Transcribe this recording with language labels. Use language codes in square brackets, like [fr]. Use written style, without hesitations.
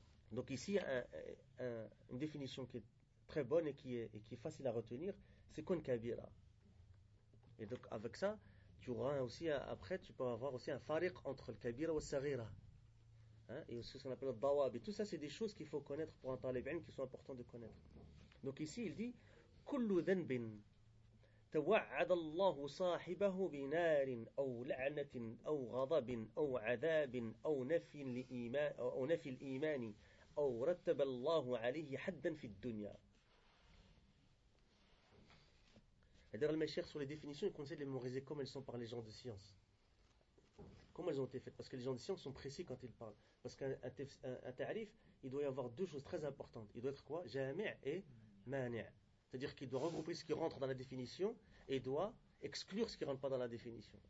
[fr] Donc ici, une définition qui est très bonne et qui est facile à retenir, c'est kun kabira. Et donc avec ça, tu auras aussi, après, tu peux avoir aussi un fariq entre le kabira et le sagira. Hein? Et aussi ce qu'on appelle le dawab. Et tout ça, c'est des choses qu'il faut connaître pour un talib ilm, qui sont importantes de connaître. Donc ici, il dit, [ar] كل ذنب توعد الله صاحبه بنار أو لعنة أو غضب أو عذاب أو نفي لإيمان أو نفي الإيمان أو رتب الله عليه حدا في الدنيا. [fr] D'ailleurs, mes chers, sur les définitions, ils conseillent de les mémoriser comme elles sont par les gens de science. Comment elles ont été faites? Parce que les gens de science sont précis quand ils parlent. Parce qu'un ta'rif, il doit y avoir deux choses très importantes. Il doit être quoi? Jami' et mani'. C'est-à-dire qu'il doit regrouper ce qui rentre dans la définition et doit exclure ce qui ne rentre pas dans la définition.